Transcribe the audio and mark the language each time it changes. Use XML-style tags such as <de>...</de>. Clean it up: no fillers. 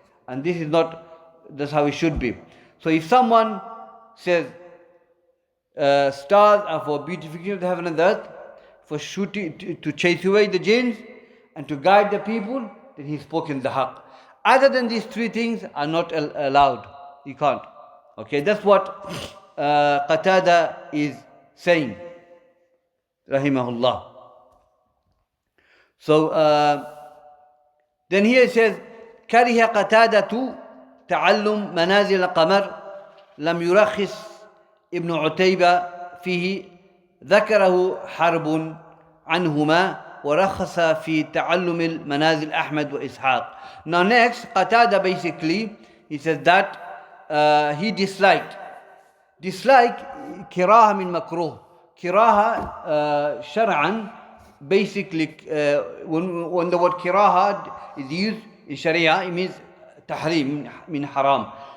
<en>And this is not, that's how it should be. So if someone says, stars are for beautification of the heaven and the earth, for shooting, to chase away the jinns, and to guide the people, then he's spoken the haqq. Other than these three things are not allowed. You can't. Okay, that's what Qatada is saying, rahimahullah. So then here it says,</en> <ar>كره قتادة تعلم منازل القمر لم يرخص ابن عتيبة فيه ذكره حرب عنهما ورخص في تعلم المنازل أحمد وإسحاق.</ar> <en>Now next, Qatada basically, he says that he disliked kiraha min makruh. Kiraha shar'an, basically when the word kiraha is used in Sharia, it means tahrim, min haram.</en>